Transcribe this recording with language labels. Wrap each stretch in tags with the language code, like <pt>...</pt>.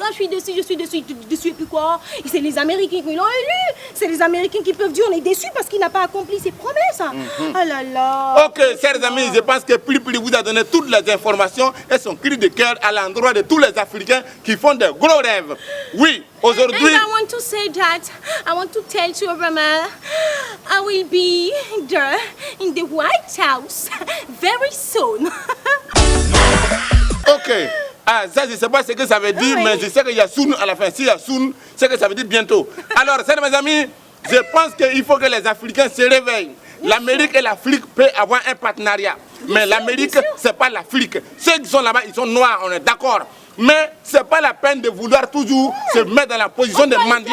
<fr>Ah, je suis dessus, et puis quoi? C'est les Américains qui l'ont élu. C'est les Américains qui peuvent dire on est déçus parce qu'il n'a pas accompli ses promesses. Ah là là. Ok, chers amis, je pense que Pli vous a donné toutes les informations et son cri de cœur à l'endroit de tous les Africains qui font de gros rêves. Oui, aujourd'hui...</fr> <en>And I want to say that, I want to tell to Obama, I will be there in the White House very soon.</en> <fr>Ok. Ah, ça, je ne sais pas ce que ça veut dire, Oui. mais je sais qu'il y a soon à la fin. S'il y a soon, c'est que ça veut dire bientôt. Alors, chers mes amis, je pense qu'il faut que les Africains se réveillent. L'Amérique et l'Afrique peuvent avoir un partenariat. Mais l'Amérique, ce n'est pas l'Afrique. Ceux qui sont là-bas, ils sont noirs, on est d'accord. Mais ce n'est pas la peine de vouloir toujours se mettre dans la position de mendiant.</fr>